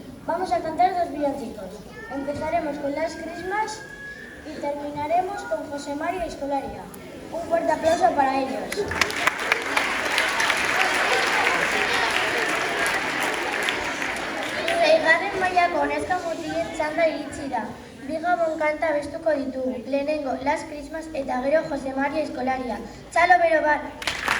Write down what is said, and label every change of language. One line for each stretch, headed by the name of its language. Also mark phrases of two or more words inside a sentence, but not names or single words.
Spanish: Vamos a cantar dos villancicos. Empezaremos con Last Christmas y terminaremos con José María Escolaria. Un fuerte aplauso para ellos.
Basque: Seigarren mailako neska mutilen txanda iritsi da. Bi gabon kanta abestuko ditugu. Lehenengo Last Christmas eta gero José María Escolaria. Txalo bero bat!